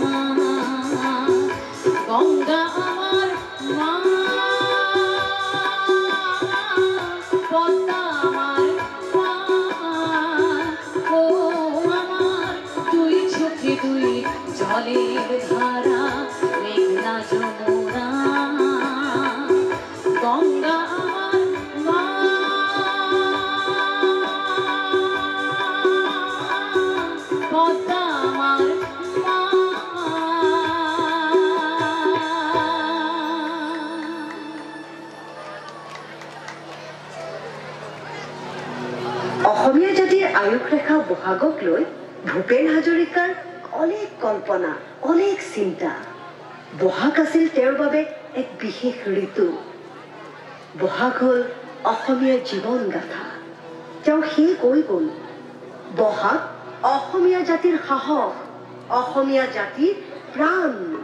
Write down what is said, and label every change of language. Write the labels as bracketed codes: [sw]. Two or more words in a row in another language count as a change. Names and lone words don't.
[bn] গঙ্গা আমার মা, পদ্মা আমার মা, ও আমার দুই চোখে দুই জলের ধারা, মেঘনা যমুনা। গঙ্গা আমার মা, পদ্মা আমার মা। [as] অসমীয়া জাতিৰ আয়ুস ৰেখা বহাগক লৈ ভূপেন হাজৰিকাৰ অনেক কল্পনা, অনেক চিন্তা। বহাগ আছিল তেওঁৰ বাবে এক বিশেষ ঋতু। বহাগ হ'ল অসমীয়াৰ জীৱন গাথা। তেওঁ সেই কৈ গ'ল, বহাগ অসমীয়া জাতিৰ সাহস, অসমীয়া জাতিৰ প্ৰাণ।